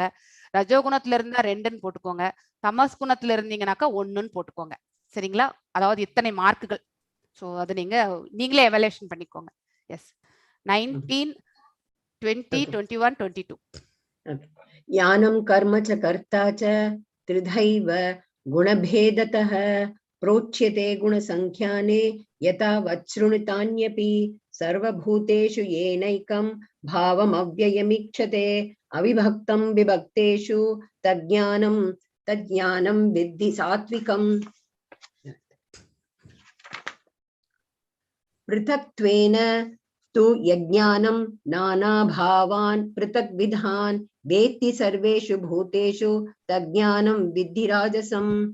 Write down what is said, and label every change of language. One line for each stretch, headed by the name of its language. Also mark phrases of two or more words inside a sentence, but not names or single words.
Tamil: ரஜோகுணத்துல இருந்தா 2ன்னு போட்டுக்கோங்க. தமஸ் குணத்துல இருந்தீங்கன்னாக்கா 1ன்னு போட்டுக்கோங்க. சரிங்களா? அதாவது இத்தனை மார்க்குகள். ஸோ அது நீங்களே எவாலுவேஷன் பண்ணிக்கோங்க. எஸ். 19, 20, 21, 22.
Sanskrit: ज्ञानं कर्म च कर्ता च त्रिधैव गुणभेदतः प्रोच्यते गुणसंख्याने यथा वच्छृणुतान्यपि सर्वभूतेषु येनैकं भावमव्ययमीक्षते अविभक्तं विभक्तेषु तज्ज्ञानं विद्धि सात्विकम् पृथक्त्वेन तु यज्ञानं नानाभावान् पृथग्विधान् वेत्ति सर्वेषु भूतेषु तज्ज्ञानं विद्धि राजसम्.